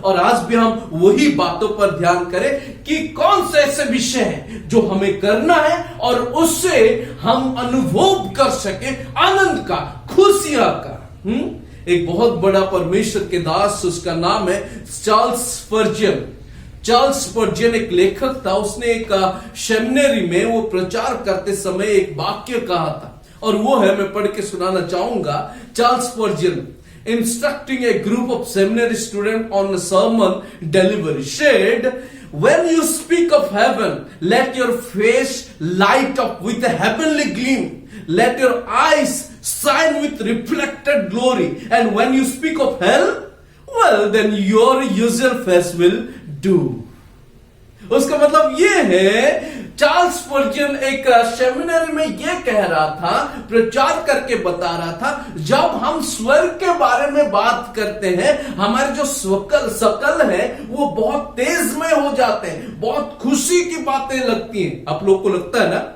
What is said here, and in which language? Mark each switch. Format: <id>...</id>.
<hi>और आज भी हम वही बातों पर ध्यान करें कि कौन से ऐसे विषय हैं जो हमें करना है और उससे हम अनुभव कर सके आनंद का, खुशियां का। एक बहुत बड़ा परमेश्वर के दास, उसका नाम है चार्ल्स स्पर्जियन। चार्ल्स स्पर्जियन एक लेखक था। उसने एक सेमिनरी में वो प्रचार करते समय एक वाक्य कहा था और वो है, मैं पढ़ के सुनाना चाहूंगा।</hi> <en>Charles Spurgeon instructing a group of seminary students on a sermon delivery said, when you speak of heaven, let your face light up with a heavenly gleam. Let your eyes shine with reflected glory. And when you speak of hell, well, then your usual face will do.</en> <hi>उसका मतलब ये है, Charles स्पर्जियन एक seminary में ये कह रहा था, प्रचार करके बता रहा था, जब हम स्वर्ग के बारे में बात करते हैं, हमारे जो शकल है वो बहुत तेजमय हो जाते हैं, बहुत खुशी की बातें लगती हैं। आप लोग को लगता है ना?</hi>